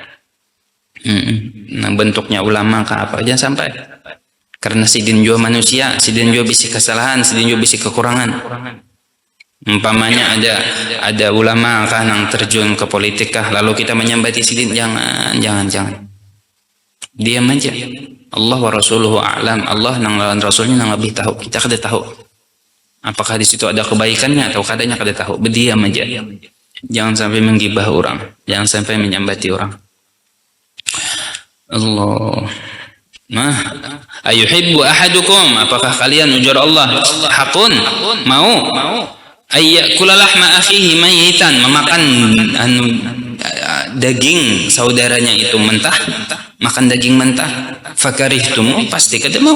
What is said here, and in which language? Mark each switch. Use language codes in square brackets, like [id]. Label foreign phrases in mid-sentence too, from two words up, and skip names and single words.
[bjn] Nah, bentuknya ulama kah apa, jangan sampai. Karena sidin juga manusia, sidin juga bisi kesalahan, sidin juga bisi kekurangan. Umpamanya ada ulama kah yang terjun ke politik kah, lalu kita menyambati sidin, jangan. Diam aja. [ar] الله ورسوله أعلم. [bjn] Allah nang lawan rasulnya nang lebih tahu. Kita kada tahu. Apakah di situ ada kebaikannya atau kadanya kada tahu. Berdiam aja. Jangan sampai menggibah orang, jangan sampai menyambati orang. Allah. Nah, [ar] أيحب أحدكم, [bjn] apakah kalian ujar Allah hakun mau [ar] أن يأكل لحم أخيه ميتا, [bjn] memakan daging saudaranya itu mentah, makan daging mentah, fakarihtum, pasti kada mau.